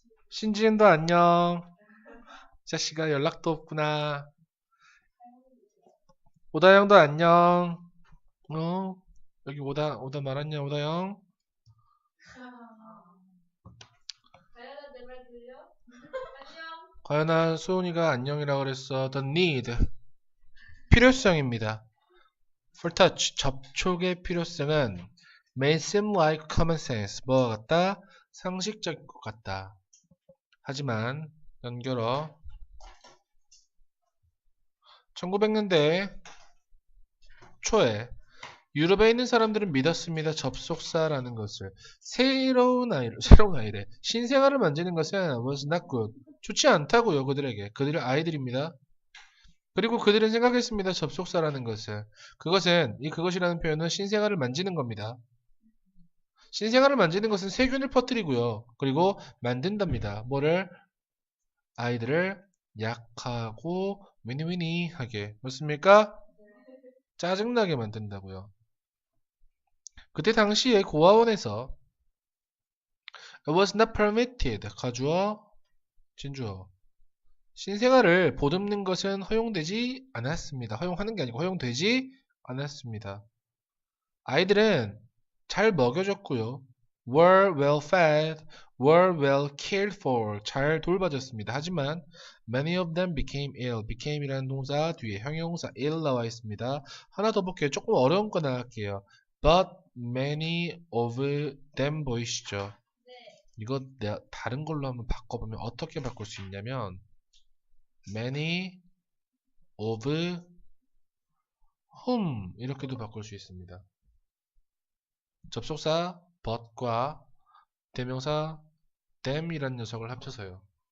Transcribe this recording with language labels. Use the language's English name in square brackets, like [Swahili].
[Korean] 신지은도 안녕. 자식아 연락도 없구나. 오다영도 안녕. 여기 오다 말았냐 오다영? 가연아 내 말 들려? 안녕. 가연아 소은이가 안녕이라 그랬어. [English] The need [Korean] 필요성입니다. [English] For touch [Korean] 접촉의 필요성은 [English] may seem like common sense [Korean] 뭐와 같다? 상식적인 것 같다. 하지만 연결어 1900년대 초에 유럽에 있는 사람들은 믿었습니다. 접속사라는 것을 새로운 아이래 신생아를 만지는 것은 [English] was not good [Korean] 좋지 않다고요. 그들에게 그들의 아이들입니다. 그리고 그들은 생각했습니다. 접속사라는 것은 그것이라는 표현은 신생아를 만지는 겁니다. 신생아를 만지는 것은 세균을 퍼뜨리고요. 그리고 만든답니다. 뭐를? 아이들을 약하고 위니위니하게 맞습니까? 짜증나게 만든다고요. 그때 당시에 고아원에서 [English] it was not permitted [Korean] 가주어 진주어 신생아를 보듬는 것은 허용되지 않았습니다. 허용하는 게 아니고 허용되지 않았습니다. 아이들은 잘 먹여줬고요. [English] were well fed, were well cared for [Korean] 잘 돌봐줬습니다. 하지만 [English] many of them became ill [Korean] became이라는 동사 뒤에 형용사 ill 나와 있습니다. 하나 더 볼게요. 조금 어려운 거 나갈게요. [English] but many of them [Korean] 보이시죠? 이거 내가 다른 걸로 한번 바꿔보면 어떻게 바꿀 수 있냐면 [English] many of whom [Korean] 이렇게도 바꿀 수 있습니다. 접속사 but과 대명사 them이라는 녀석을 합쳐서요.